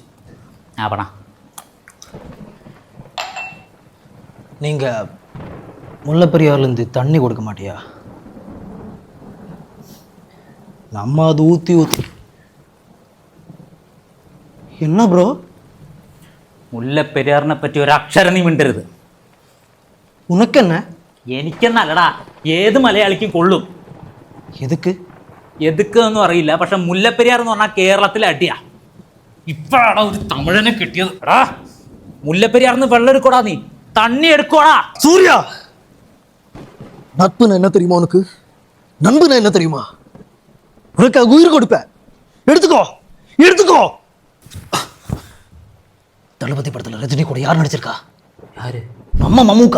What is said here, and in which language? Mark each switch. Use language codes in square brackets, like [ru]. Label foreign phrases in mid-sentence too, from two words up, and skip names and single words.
[ta] அப்பண்ணா நீங்கள் முல்லைப்பெரியார்லேருந்து தண்ணி கொடுக்க மாட்டியா? நம்ம அது ஊற்றி ஊற்றி என்ன ப்ரோ? [ml] മുല്ലപ്പെരിയാറിനെ പറ്റി ഒരു അക്ഷരം നീ മിണ്ടരുത്. [ta] உனக்கு என்ன? [ml] എനിക്കെന്നല്ലടാ, ഏത് മലയാളിക്കും കൊള്ളും. [ta] எதுக்கு? [ml] എതുക്ക് ഒന്നും അറിയില്ല, പക്ഷെ മുല്ലപ്പെരിയാർ എന്ന് പറഞ്ഞാൽ കേരളത്തിലെ അടിയാ. ഇപ്പോഴാണ് ഒരു തമിഴനെ കിട്ടിയത്. എടാ, മുല്ലപ്പെരിയാറിന്ന് വെള്ളം എടുക്കോടാ, നീ തണ്ണി എടുക്കോടാ. [ta] சூர்யா, நட்புன்னு என்ன தெரியுமா உனக்கு? நண்புன்னு என்ன தெரியுமா? உனக்கு உயிர் கொடுப்பேன். எடுத்துக்கோ எடுத்துக்கோ. தளபதி படத்தில் ரஜினி கூட யார் நடிச்சிருக்கா? யாரு? நம்ம மம்முக்கா.